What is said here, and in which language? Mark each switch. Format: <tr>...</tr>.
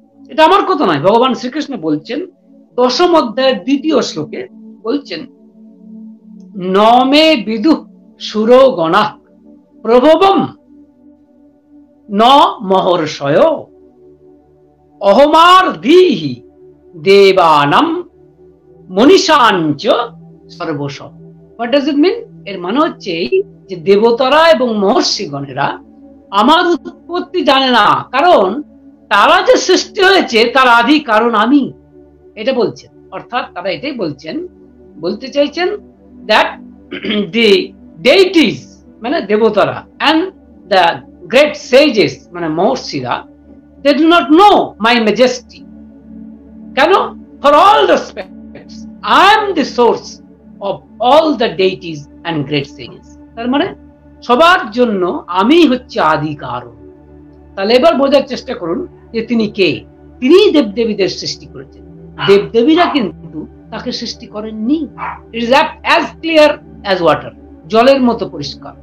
<bn>এটা আমার কথা নয়, ভগবান শ্রীকৃষ্ণ বলছেন 10ম অধ্যায়ের 2য় শ্লোকে বলছেন,</bn> <sa>নমে বিদু সুরো গণা প্রভবম ন মহর্ষয় অহমার ধীহি দেবানাম মনীষাঞ্চ সর্বস।</sa> <en>What does it mean?</en> <bn>এর মানে হচ্ছে যে দেবতারা এবং মহর্ষিগণেরা আমার উৎপত্তি জানে না, কারণ তারা যে সৃষ্টি হয়েছে তার আদি কারণ আমি, এটা বলছেন। অর্থাৎ তারা এটাই বলতে চাইছেন</bn> <en>that the deities</en> <bn>মানে দেবতারা</bn> <en>and the great sages</en> <bn>মানে মহর্ষিরা,</bn> <en>they do not know my majesty.</en> <bn>কেন?</bn> <en>For all respects I am the source of all the deities and great sages.</en> <bn>তার মানে সবার জন্য আমি হচ্ছে আদি কারণ। তাহলে এবার বোঝার চেষ্টা করুন যে তিনি কে। তিনি দেবদেবীদের সৃষ্টি করেছেন, দেবদেবীরা কিন্তু তাকে সৃষ্টি করেননি।</bn> <en>it is as clear as water,</en> <bn>জলের মতো পরিষ্কার।</bn>